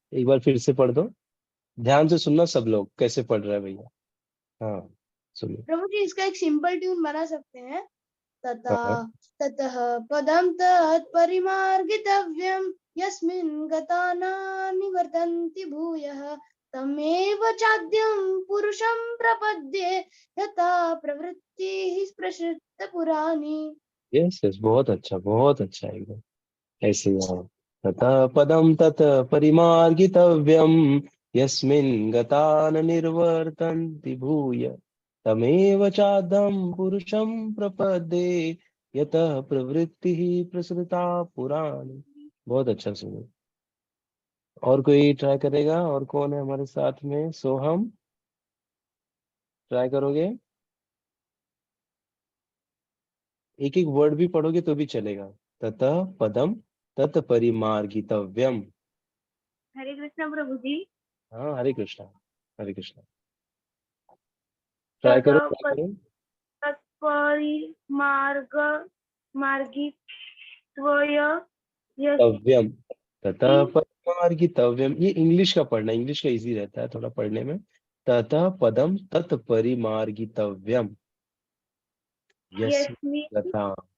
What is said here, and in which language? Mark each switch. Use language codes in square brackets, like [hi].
[hi] एक बार फिर से पढ़ दो, ध्यान से सुनना सब लोग, कैसे पढ़ रहा है भैया। हाँ सुनिए। प्रभु जी, इसका एक सिंपल ट्यून बना सकते हैं। हाँ [sa] ततः पदं तत्परिमार्गितव्यं यस्मिन् गता न निवर्तन्ति भूयः तमेव चाद्यं पुरुषं प्रपद्ये यथा प्रवृत्तिः प्रसृता पुराणी। [en] yes yes, [hi] बहुत अच्छा, बहुत अच्छा एकदम। ऐसे ही हाँ। [sa] ततः पदं तत् परिमार्गितव्यं यस्मिन् गता न निर्वर्तन्ति भूय तमेव चाद्यं पुरुषं प्रपद्ये यतः प्रवृत्तिः प्रसृता पुराणी। [hi] बहुत अच्छा सुनो। और कोई ट्राई करेगा? और कौन है हमारे साथ में? सोहम, ट्राई करोगे? एक एक वर्ड भी पढ़ोगे तो भी चलेगा। [sa] ततः पदम तत् परिमार्गितव्यम। [hi] हरे कृष्ण प्रभु जी। हाँ हरे कृष्णा, हरे कृष्णा। ट्राई करो, ट्राई करो। [sa] तत्परिमार्ग मार्गित्वय तव्यम, ततः परिमार्गितव्यम। [hi] ये इंग्लिश का पढ़ना, इंग्लिश का इजी रहता है थोड़ा पढ़ने में। [sa] ततः पदम तत् परिमार्गितव्यम यस्मिन् गता